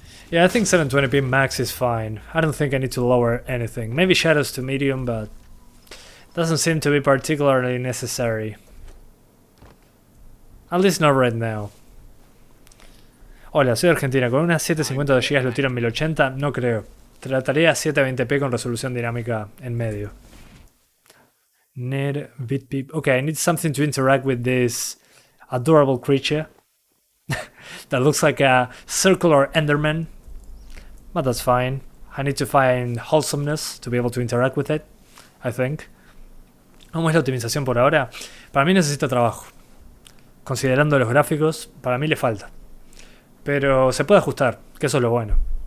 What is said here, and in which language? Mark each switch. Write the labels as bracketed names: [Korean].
[English] Yeah, I think 720p max is fine. I don't think I need to lower anything. Maybe shadows to medium, but doesn't seem to be particularly necessary. At least not right now. [Spanish] Hola, soy Argentina. Con unas 750 GB lo tiro en 1080, no creo. Trataría 720p con resolución dinámica en medio. [English] Need bitpeep. Okay, I need something to interact with this adorable creature that looks like a circular Enderman, but that's fine. I need to find wholesomeness to be able to interact with it, I think. [Spanish] ¿Cómo es la optimización por ahora? Para mí necesita trabajo. Considerando los gráficos, para mí le falta. Pero se puede ajustar, que eso es lo bueno.